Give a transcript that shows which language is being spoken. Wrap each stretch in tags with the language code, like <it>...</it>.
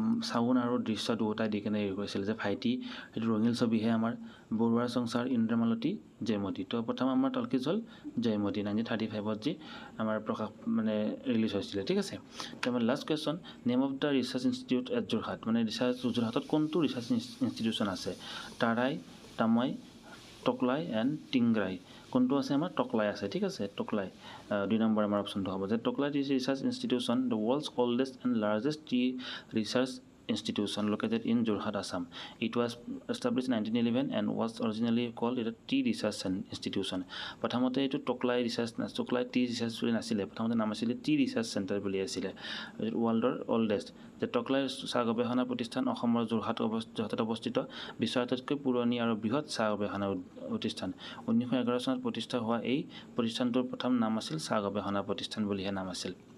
<as>Sound আৰু দৃশ্য দুটাই দি কেনে হেৰি কৰিছিল যে ভাইটি সেইটো ৰঙিল ছবিহে আমাৰ বৰুৱাৰ সংসাৰ ইন্দ্ৰমালতী জয়মতী তো প্ৰথম আমাৰ টলকিজ হ'ল জয়মতী 1935 যি আমাৰ প্ৰকাশ মানে ৰিলিজ হৈছিলে ঠিক আছে তো আমাৰ</as> <en>last question name of the research institute at Jorhat</en> <as>মানে যোৰহাটত কোনটো ৰিচাৰ্চ ইনষ্টিটিউশ্যন আছে তাৰাই তামাই টকলাই এণ্ড টিংৰাই কোনটো আছে আমাৰ টকলাই আছে ঠিক আছে টকলাই 2 নম্বৰ আমাৰ অপশ্যনটো হ'ব যে Tocklai research institution</as> <en>The world's oldest and largest tea research institution located in Jorhat, Assam. It was established in 1911 and was originally called a tea research institution.</en> <as>প্ৰথমতে এইটো টকলাই টি ৰিচাৰ্চ বুলি নাছিলে প্ৰথমতে নাম আছিলে টি ৰিচাৰ্চ চেণ্টাৰ বুলি আছিলে ৱৰ্ল্ডৰ oldest যে টকলাই চাহ গৱেষণা প্ৰতিষ্ঠান অসমৰ যোৰহাটত অৱস্থিত বিশ্বৰ আটাইতকৈ পুৰণি আৰু বৃহৎ চাহ গৱেষণা প্ৰতিষ্ঠান 1911 চনত প্ৰতিষ্ঠা হোৱা এই প্ৰতিষ্ঠানটোৰ প্ৰথম নাম আছিল চাহ গৱেষণা প্ৰতিষ্ঠান বুলিহে নাম আছিল</as>